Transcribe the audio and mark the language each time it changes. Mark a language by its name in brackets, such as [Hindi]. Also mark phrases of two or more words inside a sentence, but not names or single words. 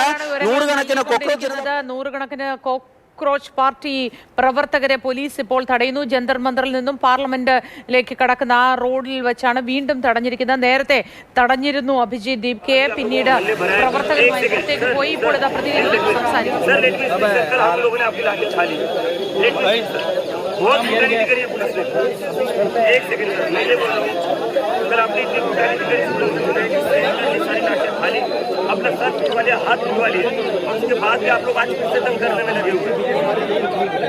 [Malayalam] നൂറുകണക്കിന് കോക്രോച്ച് പാർട്ടി പ്രവർത്തകരെ പോലീസ് ഇപ്പോൾ തടയുന്നു. ജന്തർ മന്ദറിൽ നിന്നും പാർലമെന്റിലേക്ക് കടക്കുന്ന ആ റോഡിൽ വെച്ചാണ് വീണ്ടും തടഞ്ഞിരിക്കുന്നത്. നേരത്തെ തടഞ്ഞിരുന്നു അഭിജിത്ത് ദീപ്കയെ. പിന്നീട് പ്രവർത്തകരുമായി പുറത്തേക്ക് പോയി. ഇപ്പോൾ ഇതാ പ്രതിനിധികൾ സംസാരിക്കുന്നു. [Hindi] अपना सर छुआ लिया, हाथ छुआ लिए, और उसके बाद भी आप लोग आज फिर से तंग करने में लगे हुए हैं।